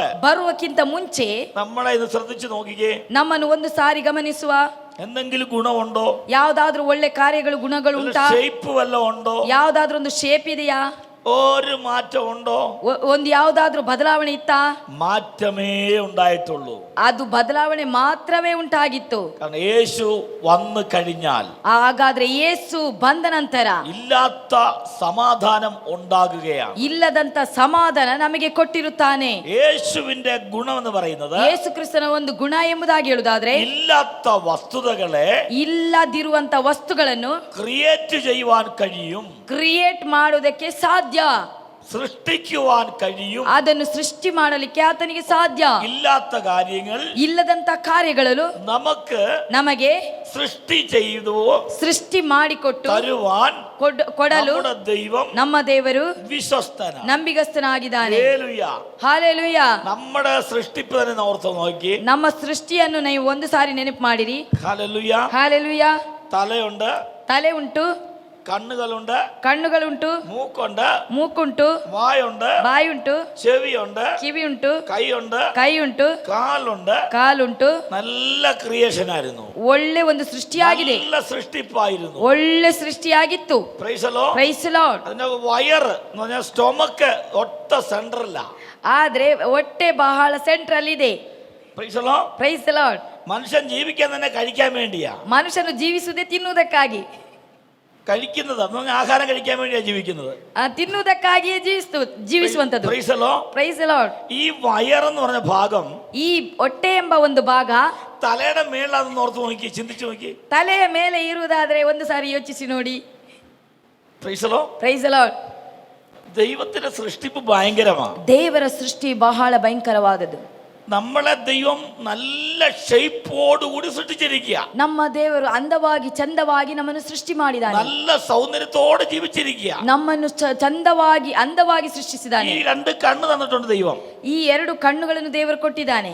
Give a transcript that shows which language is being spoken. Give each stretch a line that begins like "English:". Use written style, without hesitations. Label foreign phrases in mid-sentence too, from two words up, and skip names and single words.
Kannada: ಬರುವಕ್ಕಿಂತ ಮುಂಚೆ
Malayalam: നമ്മളെ ഇത് ശ്രദ്ധിച്ചു നോക്കിക്കേ.
Kannada: ನಮ್ಮನ್ನು ಒಂದು ಸಾರಿ ಗಮನಿಸುವ.
Malayalam: എന്തെങ്കിലും ഗുണമുണ്ടോ?
Kannada: ಯಾವ್ದಾದ್ರೂ ಒಳ್ಳೆ ಕಾರ್ಯಗಳು ಗುಣಗಳು ಉಂಟಾ?
Malayalam: ഷേപ്പ് വല്ലതും ഉണ്ടോ?
Kannada: ಯಾವ್ದಾದ್ರೂ ಒಂದು ಶೇಪ್ ಇದೆಯಾ?
Malayalam: ഒരു മാറ്റം ഉണ്ടോ?
Kannada: ಒಂದು ಯಾವ್ದಾದ್ರೂ ಬದಲಾವಣೆ ಇತ್ತಾ?
Malayalam: മാറ്റമേ ഉണ്ടായിട്ടുള്ളൂ.
Kannada: ಅದು ಬದಲಾವಣೆ ಮಾತ್ರವೇ ಉಂಟಾಗಿತ್ತು.
Malayalam: കാരണം യേശു വന്നു കഴിഞ്ഞാൽ
Kannada: ಹಾಗಾದ್ರೆ ಯೇಸು ಬಂದ ನಂತರ
Malayalam: ഇല്ലാത്ത സമാധാനം ഉണ്ടാകുകയാണ്.
Kannada: ಇಲ್ಲದಂತ ಸಮಾಧಾನ ನಮಗೆ ಕೊಟ್ಟಿರುತ್ತಾನೆ.
Malayalam: യേശുവിന്റെ ഗുണം എന്ന് പറയുന്നത്
Kannada: ಯೇಸು ಕ್ರಿಸ್ತನ ಒಂದು ಗುಣ ಎಂಬುದಾಗಿ ಹೇಳುವುದಾದ್ರೆ
Malayalam: ഇല്ലാത്ത വസ്തുതകളെ
Kannada: ಇಲ್ಲದಿರುವಂತ ವಸ್ತುಗಳನ್ನು
Malayalam: ക്രിയേറ്റ് ചെയ്യുവാൻ കഴിയും,
Kannada: ಕ್ರಿಯೇಟ್ ಮಾಡುವುದಕ್ಕೆ ಸಾಧ್ಯ,
Malayalam: സൃഷ്ടിക്കുവാൻ കഴിയും.
Kannada: ಅದನ್ನು ಸೃಷ್ಟಿ ಮಾಡಲಿಕ್ಕೆ ಆತನಿಗೆ ಸಾಧ್ಯ.
Malayalam: ഇല്ലാത്ത കാര്യങ്ങൾ
Kannada: ಇಲ್ಲದಂತ ಕಾರ್ಯಗಳು ನಮಗೆ
Malayalam: സൃഷ്ടി ചെയ്തു
Kannada: ಸೃಷ್ಟಿ ಮಾಡಿಕೊಟ್ಟು
Malayalam: തരുവാൻ
Kannada: ಕೊಡಲು
Malayalam: നമ്മുടെ ദൈവം,
Kannada: ನಮ್ಮ ದೇವರು
Malayalam: വിശ്വസ്തനാണ്,
Kannada: ನಂಬಿಗಸ್ತನಾಗಿದ್ದಾನೆ.
Malayalam: ഹല്ലേലൂയ.
Kannada: ಹಾಲೆಲೂಯ.
Malayalam: നമ്മുടെ സൃഷ്ടിപ്പ് തന്നെ ഓർത്ത് നോക്കി.
Kannada: ನಮ್ಮ ಸೃಷ್ಟಿಯನ್ನು ನೀವು ಒಂದು ಸಾರಿ ನೆನಪು ಮಾಡಿರಿ.
Malayalam: ഹല്ലേലൂയ.
Kannada: ಹಾಲೆಲೂಯ.
Malayalam: തലയുണ്ട്,
Kannada: ತಲೆ ಉಂಟು,
Malayalam: കണ്ണുകളുണ്ട്,
Kannada: ಕಣ್ಣುಗಳುಂಟು,
Malayalam: മൂക്കുണ്ട്,
Kannada: ಮೂಕುಂಟು,
Malayalam: വായുണ്ട്,
Kannada: ಬಾಯಿ ಉಂಟು,
Malayalam: ചെവിയുണ്ട്,
Kannada: ಕಿವಿ ಉಂಟು,
Malayalam: കൈയുണ്ട്,
Kannada: ಕೈ ಉಂಟು,
Malayalam: കാലുണ്ട്.
Kannada: ಕಾಲುಂಟು.
Malayalam: നല്ല ക്രിയേഷൻ ആയിരുന്നു,
Kannada: ಒಳ್ಳೆ ಒಂದು ಸೃಷ್ಟಿಯಾಗಿದೆ,
Malayalam: നല്ല സൃഷ്ടിപ്പായിരുന്നു,
Kannada: ಒಳ್ಳೆ ಸೃಷ್ಟಿಯಾಗಿತ್ತು.
English: Praise the Lord. Praise the Lord.
Malayalam: അതിന്റെ വയറ് എന്ന് പറഞ്ഞാൽ സ്റ്റൊമക്ക് ഒറ്റ സെന്ററില്ല,
Kannada: ಆದ್ರೆ ಹೊಟ್ಟೆ ಬಹಳ ಸೆಂಟ್ರಲ್ ಇದೆ.
English: Praise the Lord. Praise the Lord.
Malayalam: മനുഷ്യൻ ജീവിക്കാൻ തന്നെ കഴിക്കാൻ വേണ്ടിയാ,
Kannada: ಮನುಷ್ಯನು ಜೀವಿಸುವುದೇ ತಿನ್ನುವುದಕ್ಕಾಗಿ,
Malayalam: കഴിക്കുന്നത് എന്ന് പറഞ്ഞാൽ ആഹാരം കഴിക്കാൻ വേണ്ടിയാ ജീവിക്കുന്നത്,
Kannada: ತಿನ್ನುವುದಕ್ಕಾಗಿಯೇ ಜೀವಿಸುವಂತದ್ದು.
English: Praise the Lord. Praise the Lord.
Malayalam: ഈ വയറെന്ന് പറഞ്ഞ ഭാഗം,
Kannada: ಈ ಹೊಟ್ಟೆ ಎಂಬ ಒಂದು ಭಾಗ
Malayalam: തലയുടെ മേളിലാണെന്ന് ഓർത്ത് നോക്കി, ചിന്തിച്ചു നോക്കി.
Kannada: ತಲೆಯ ಮೇಲೆ ಇರುವುದಾದ್ರೆ ಒಂದು ಸಾರಿ ಯೋಚಿಸಿ ನೋಡಿ.
English: Praise the Lord. Praise the Lord.
Malayalam: ദൈവത്തിന്റെ സൃഷ്ടിപ്പ് ഭയങ്കരമാണ്.
Kannada: ದೇವರ ಸೃಷ್ಟಿ ಬಹಳ ಭಯಂಕರವಾದದ್ದು.
Malayalam: നമ്മളെ ദൈവം നല്ല ഷേപ്പോടുകൂടി സൃഷ്ടിച്ചിരിക്കുക.
Kannada: ನಮ್ಮ ದೇವರು ಅಂದವಾಗಿ ಚಂದವಾಗಿ ನಮ್ಮನ್ನು ಸೃಷ್ಟಿ ಮಾಡಿದ್ದಾನೆ.
Malayalam: നല്ല സൗന്ദര്യത്തോടെ ജീവിച്ചിരിക്കുക.
Kannada: ನಮ್ಮನ್ನು ಚಂದವಾಗಿ ಅಂದವಾಗಿ ಸೃಷ್ಟಿಸಿದ್ದಾನೆ.
Malayalam: ഈ രണ്ട് കണ്ണ് തന്നിട്ടുണ്ട് ദൈവം.
Kannada: ಈ ಎರಡು ಕಣ್ಣುಗಳನ್ನು ದೇವರು ಕೊಟ್ಟಿದ್ದಾನೆ.